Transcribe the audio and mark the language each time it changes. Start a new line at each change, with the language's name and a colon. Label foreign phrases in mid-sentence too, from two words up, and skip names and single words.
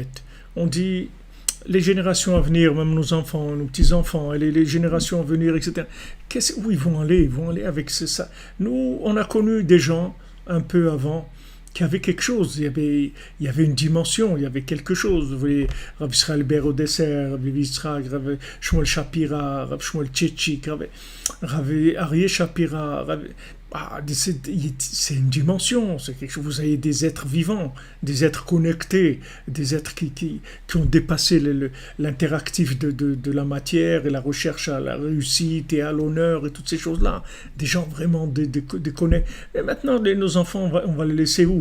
French: On dit les générations à venir, même nos enfants, nos petits-enfants, et les générations à venir, etc. Où ils vont aller? Ils vont aller avec ça. Nous, on a connu des gens, un peu avant, qui avaient quelque chose. Il y avait une dimension, il y avait quelque chose. Vous voyez, Rav Israël Ber Odesser, Rav Yitzhak, Rav Shmuel Shapira, Rav Shmuel Tchétchik, Rav Aryeh Shapira, c'est une dimension, c'est quelque chose. Vous avez des êtres vivants, des êtres connectés, des êtres qui ont dépassé l'interactif de la matière et la recherche à la réussite et à l'honneur et toutes ces choses-là. Des gens vraiment déconnectés. Et maintenant, nos enfants, on va les laisser où?